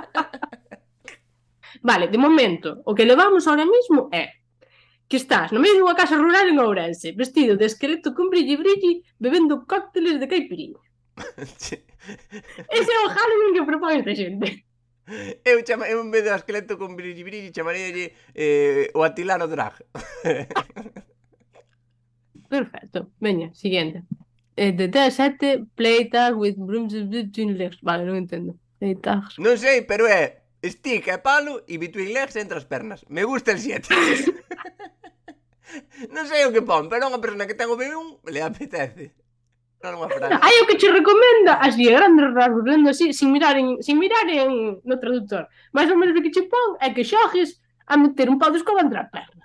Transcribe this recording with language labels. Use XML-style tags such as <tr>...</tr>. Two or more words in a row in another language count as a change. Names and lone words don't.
<gl>Vale, de momento, o que levamos</gl> <es>ahora mismo</es> <gl>é que estás no medio dunha casa rural en Ourense, vestido de esqueleto con brilli bebendo cócteles de caipiriña. Ese é o Halloween que propón esta xente. Eu en vez de esqueleto con brilli chamaríalle o Atilano Drag. Perfecto, veña,</gl> <es>siguiente.</es> <en>The T7 play tag with brooms between legs.</en> <gl>Vale, non entendo.</gl> <en>Play tags.</en> <gl>Non sei, pero é stick e palo e</gl> <en>between legs</en> <gl>entre as pernas.</gl> <es>Me gusta el 7.</es> <gl>Non sei o que pon, pero a unha persona que ten o B1</gl> <es>le apetece.</es> <gl>Non unha frase. Hai o que che recomenda, así, a grandes rasgos, lendo así, sin mirar no traductor. Mais ou menos o que che pon é que xogues a meter un pau de escoba entre as pernas.</gl>